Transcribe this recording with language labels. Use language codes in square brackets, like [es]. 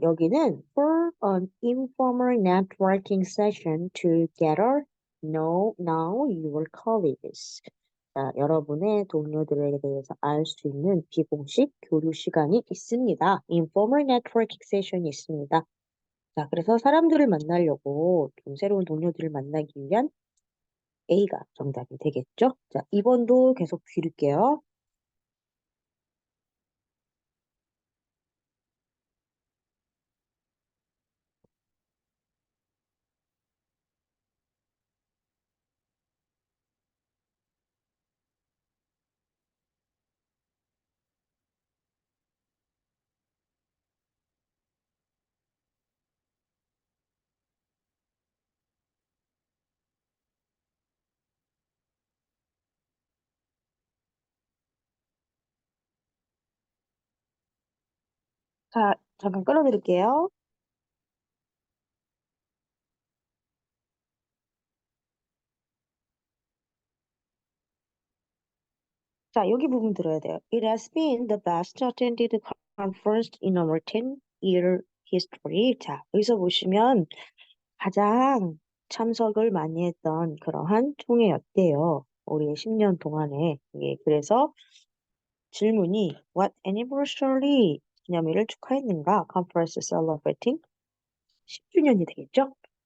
[en] 여기는 for an informal networking session to gather know your colleagues. [ko] 자, 여러분의 동료들에 대해서 알 수 있는 비공식 교류 시간이 있습니다. [en] informal networking session [ko] 이 있습니다. 자, 그래서 사람들을 만나려고 좀 새로운 동료들을 만나기 위한 A가 정답이 되겠죠? 자, 2번도 계속 드릴게요. 자, 잠깐 끊어드릴게요. 자, 여기 부분 들어야 돼요. [en] It has been the best attended conference in our 10-year history. [ko] 자, 여기서 보시면 가장 참석을 많이 했던 그러한 총회였대요. 우리의 10년 동안에. 예, 그래서 질문이 [en] What anniversary [ko] 기념일을 축하했는가? [en] Conference celebrating [ko] 10주년이 되겠죠?